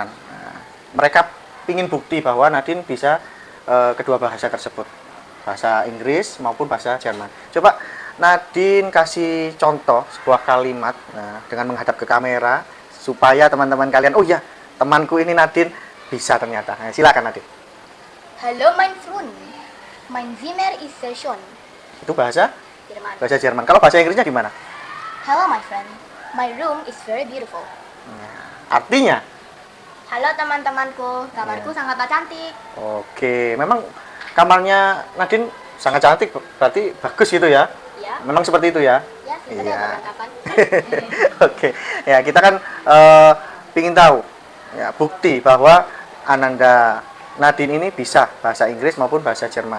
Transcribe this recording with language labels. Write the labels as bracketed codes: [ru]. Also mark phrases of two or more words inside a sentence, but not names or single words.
[id] Nah, mereka ingin bukti bahwa Nadine bisa kedua bahasa tersebut, bahasa Inggris maupun bahasa Jerman. Coba Nadine kasih contoh sebuah kalimat dengan menghadap ke kamera supaya teman-teman kalian, oh ya temanku ini Nadine bisa ternyata. Nah, silakan Nadine. [de] Hallo mein Freund, mein Zimmer ist sehr schön. [id] Itu bahasa Jerman. Jerman. Kalau bahasa Inggrisnya gimana? [en] Hello my friend, my room is very beautiful. [id] Artinya? Halo teman-temanku, kamarku sangatlah cantik. Oke, memang kamarnya Nadine sangat cantik, berarti bagus gitu ya? Ya, Memang seperti itu ya? ya, kita Iya. ada kapan? Oke, ya kita kan ingin tahu ya bukti bahwa Ananda Nadine ini bisa bahasa Inggris maupun bahasa Jerman.